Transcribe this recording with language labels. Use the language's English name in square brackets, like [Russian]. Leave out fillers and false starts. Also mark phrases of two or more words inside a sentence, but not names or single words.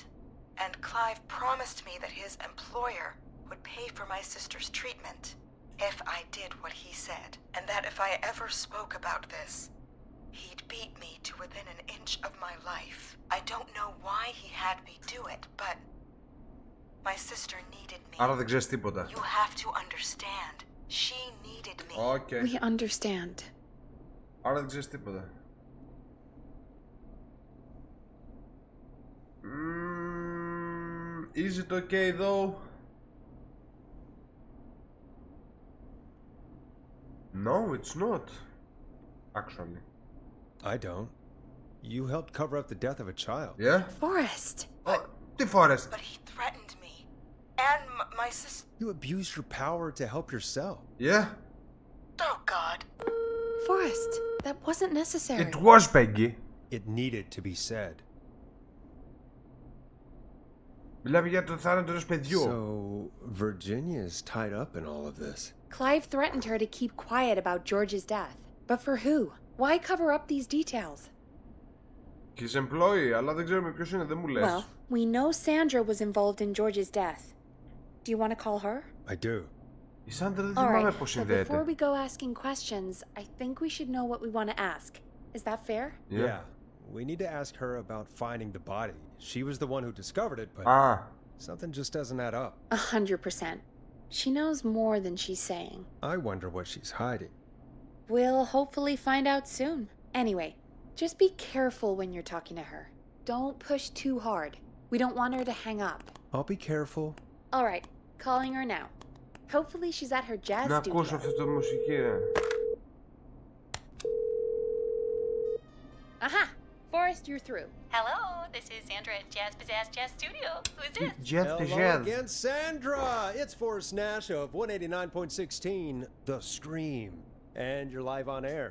[English] And Clive promised me that his employer would pay for my sister's treatment if I did what he said, and that if I ever spoke about this, he'd beat me to within an inch of my life. I don't know why he had me do it, but my sister needed me. [Greek] Άρα δεν ξέρεις τίποτα. [English] You have to understand. She needed me. Okay. We understand. [Greek] Άρα δεν ξέρεις τίποτα. [English] Is it okay though? No, it's not. Actually. I don't. You helped cover up the death of a child. Yeah? Forrest! [Greek] Τι Forrest? [English] But he threatened me. And my sister. You abused your power to help yourself. Yeah? Oh, God. Forrest, that wasn't necessary. It was, Peggy. It needed to be said. [Greek] Μιλάμε για το θάνατο ενός παιδιού. [English] So, Virginia's tied up in all of this. Clive threatened her to keep quiet about George's death. But for who? Why cover up these details? His employee, [Greek] αλλά δεν ξέρουμε ποιος είναι, δεν μου λες. [English] Well, we know Sandra was involved in George's death. Do you want to call her? I do. [Greek] Η Σάντρα δεν [English] All [Greek] θυμάμαι [English] right, [Greek] πώς [English] but before [Greek] συνδέεται. [English] we go asking questions, I think we should know what we want to ask. Is that fair? Yeah. We need to ask her about finding the body. She was the one who discovered it, but something just doesn't add up. 100%. She knows more than she's saying. I wonder what she's hiding. We'll hopefully find out soon. Anyway, just be careful when you're talking to her. Don't push too hard. We don't want her to hang up. I'll be careful. All right, calling her now. Hopefully she's at her jazz [Greek] Να [English] studio. [Greek] ακούσω αυτή τη μουσική, ρε. [English] Aha! Forrest, you're through. Hello, this is Sandra at Jazz Pizzazz Jazz Studio. Who is this? Jazz Hello again, Sandra! It's Forrest Nash of 189.16, The Scream. And you're live on air.